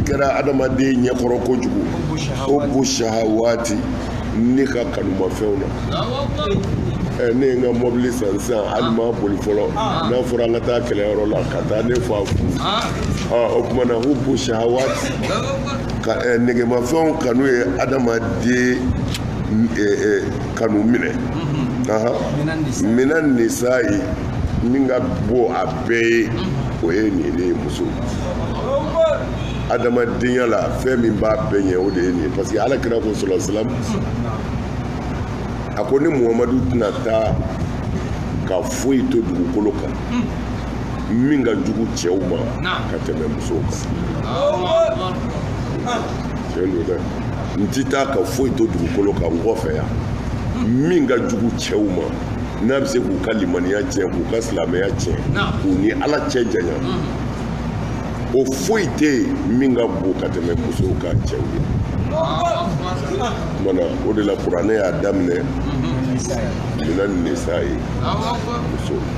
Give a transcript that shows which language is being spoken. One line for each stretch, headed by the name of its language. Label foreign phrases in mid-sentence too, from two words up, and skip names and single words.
Bambara: kɛra adamaden ɲɛkɔrɔ kojugu o
Arabic: حب الشهوات
Bambara: ne ka kanumafɛnw na ne ye n ka mɔbili san sisan hali ma boli fɔlɔ n'a fɔra an ka taa kɛlɛyɔrɔ la ka taa ne fa fu o tuma na ko
Arabic: حب الشهوات
Bambara: ka negemafɛnw kanu ye adamaden kanu minɛ
Arabic: من النساء
Bambara: min ka bɔ a bɛɛ ye o ye nin de ye muso adamadenya la fɛn min b'a bɛɛ ɲɛ o de ye nin ye
French: parce que
Bambara: ala kira ko
Arabic: صلى الله عليه وسلم
Bambara: a ko ni muhamadu tɛna taa ka foyi to dugukolo kan min ka jugu cɛw ma ka tɛmɛ musow kan tiɲɛ don dɛ n ti taa ka foyi to dugukolo kan n kɔfɛ yan min ka jugu cɛw ma n'a bɛ se k'u ka limaniya tiɲɛ k'u ka silamɛya tiɲɛ k'u ni ala cɛ janya o foyi tɛ yen min ka bon ka tɛmɛ musow ka cɛw ye mana o de la kuranɛ y'a daminɛ
Arabic: من النساء
Bambara: ye muso